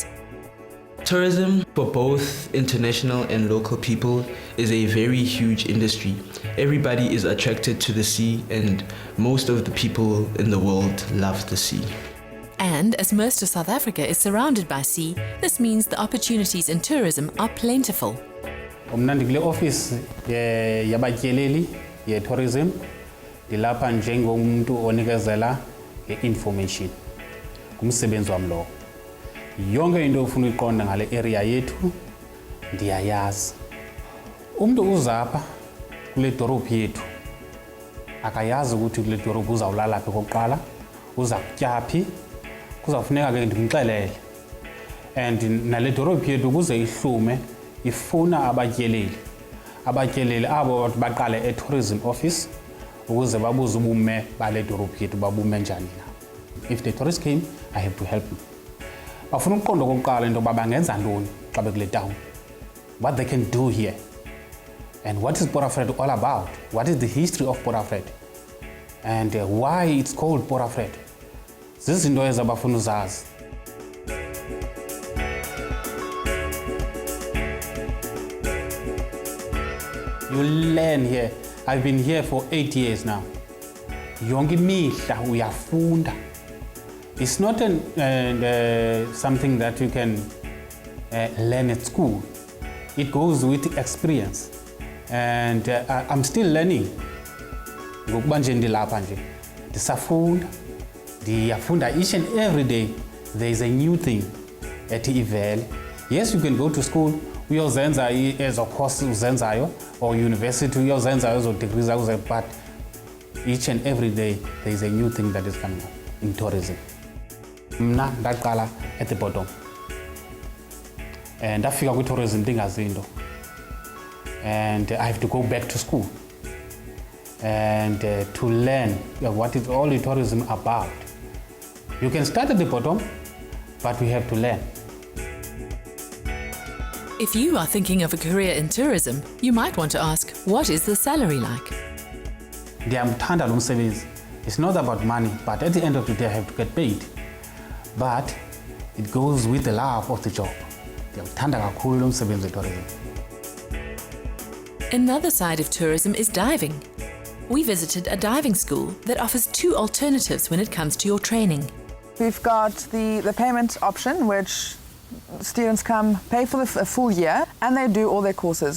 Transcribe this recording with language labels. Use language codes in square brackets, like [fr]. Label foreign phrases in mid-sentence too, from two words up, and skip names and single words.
[en] Tourism for both international and local people is a very huge industry. Everybody is attracted to the sea, and most of the people in the world love the sea. And as most of South Africa is surrounded by sea, this means the opportunities in tourism are plentiful. [xh] Mna ndikule office yabatyeleli ye-tourism, ndilapha njengomuntu onikezela nge-information kumsebenzi wami lowo. Yonke into ofuna uyiqonda ngale area yethu ndiyayazi. Umuntu uzapha kule dorobhu yethu akayazi ukuthi kule dorobhu uzawulala phi kokuqala, uza kutyaphi, kuzafuneka ke ndimxelele. And nale dorobhu yethu kuze ihlume ifuna abatyeleli. Abatyeleli abo baqale e-tourism office ukuze babuze ubume bale dorobhu yethu babume njani na. [en] If the tourist came, I have to help him. [xh] Bafuna ukuqonda kokuqala into yoba bangenza ntoni xa bekule town, [en] what they can do here, and what is Port Alfred all about, what is the history of Port Alfred, and why it's called Port Alfred. [xh] Zizinto ezo abafuna uzazi. [en] You learn here. I've been here for 8 years now. [xh] Yonke imihla uyafunda. [en] It's not something that you can learn at school. It goes with experience. And I'm still learning. [xh] Ngokuba nje ndilapha nje ndisafunda, ndiyafunda [en] each and every day. There is a new thing at Ivele. Yes, you can go to school, [xh] uyozenza ezo course uzenzayo, [en] or university [xh] uyozenza ezo degrees zakho, [en] but each and every day there is a new thing that is coming up in tourism. [xh] Mna ndaqala [en] at the bottom, and [xh] ndafika kwi-tourism ndingazinto, [en] and I have to go back to school and to learn what is all the tourism about. You can start at the bottom, but we have to learn. If you are thinking of a career in tourism, you might want to ask, what is the salary like? [xh] Ndiyamthanda lo msebenzi. [en] It's not about money, but at the end of the day I have to get paid. But it goes with the love of the job. [xh] Ndiyamthanda kakhulu lo msebenzi we-tourism. [en] Another side of tourism is diving. We visited a diving school that offers 2 alternatives when it comes to your training. We've got the payment option, which students come, pay for the full year, and they do all their courses.